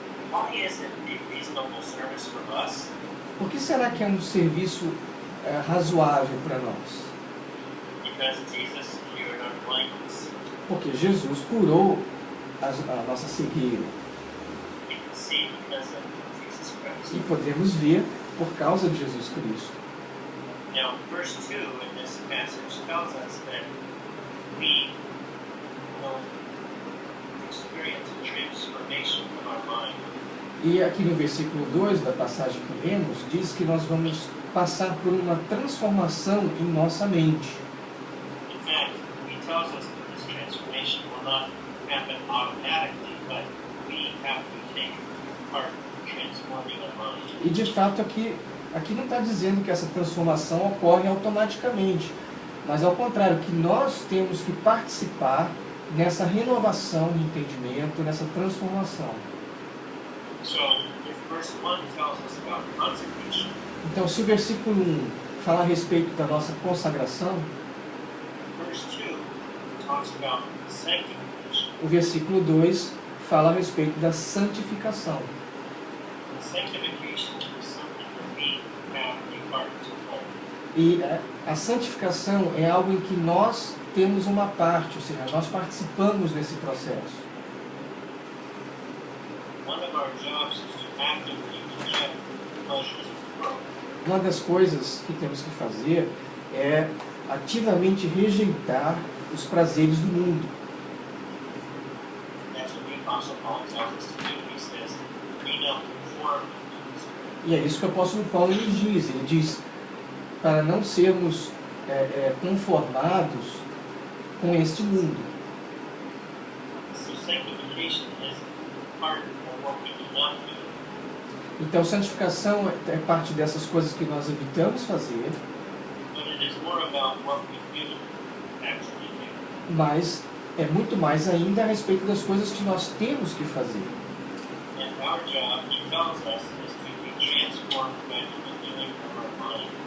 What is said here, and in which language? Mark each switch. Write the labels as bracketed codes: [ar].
[en] Why is it a reasonable service for us? [pt] Por que será que é um serviço razoável para nós? [en] Because Jesus cured our blindness. [pt] Porque Jesus curou a nossa cegueira. [en] We can see because of Jesus Christ. [pt] E podemos ver por causa de Jesus Cristo. [en] Now, verse 2 in this passage tells us that we will experience a transformation of our mind. [pt] E aqui no versículo 2 da passagem que lemos, diz que nós vamos passar por uma transformação em nossa mente. [en] In fact, he tells us that this transformation will not happen automatically, but we have to take part in transforming our mind. [pt] E de fato aqui não está dizendo que essa transformação ocorre automaticamente, mas ao contrário, que nós temos que participar nessa renovação de entendimento, nessa transformação. [en] So, if verse 1 tells us about consecration, [pt] Então, se o versículo 1 fala a respeito da nossa consagração, [en] verse 2 talks about sanctification. [pt] o versículo 2 fala a respeito da santificação. [en] And sanctification is something that we have a part to play. [pt] E a santificação é algo em que nós temos uma parte, ou seja, nós participamos desse processo. [en] One of our jobs is to actively reject the pleasures of the world. [pt] Uma das coisas que temos que fazer é ativamente rejeitar os prazeres do mundo. [en] That's what the Apostle Paul tells us to do. He says, be not conformed to this world. [pt] E é isso que o apóstolo Paulo nos diz. Ele diz para não sermos conformados com este mundo. [en] So sanctification is part of what we do not do. [pt] Então, santificação é parte dessas coisas que nós evitamos fazer, [en] But it is more about what we do actually do. [pt] mas é muito mais ainda a respeito das coisas que nós temos que fazer. [en] And our job, he tells us, is to be transformed by the renewing of our mind.